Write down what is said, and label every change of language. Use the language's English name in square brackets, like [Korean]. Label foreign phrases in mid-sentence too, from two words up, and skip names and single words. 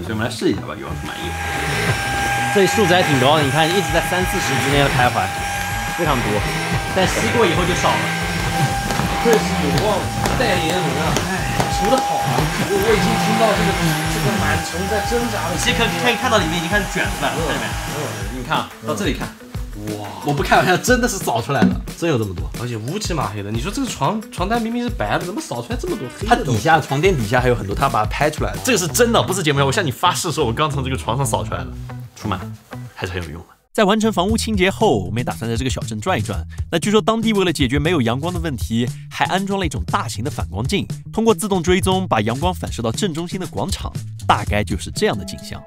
[Chinese] 所以我們來試一下吧，有望除蟎儀。這裡數值還挺高的，你看一直在30-40之間的徘徊，非常多，但吸過以後就少了。這是有望代言人啊，除得好啊！我已經聽到這個蟎蟲在掙扎了，其實可以看到裡面已經開始捲出來了，看見沒？你看到這裡看，哇！我不開玩笑，真的是掃出來了，真有這麼多，而且烏漆嘛黑的。你說這個床單明明是白的，怎麼掃出來這麼多黑的？它底下床墊底下還有很多，它把它拍出來了。這個是真的，不是節目。我向你發誓說，我剛從這個床上掃出來了。除蟎還是很有用的。在完成房屋清潔後，我們也打算在這個小鎮轉一轉。那據說當地為了解決沒有陽光的問題，還安裝了一種大型的反光鏡，通過自動追蹤，把陽光反射到正中心的廣場，大概就是這樣的景象。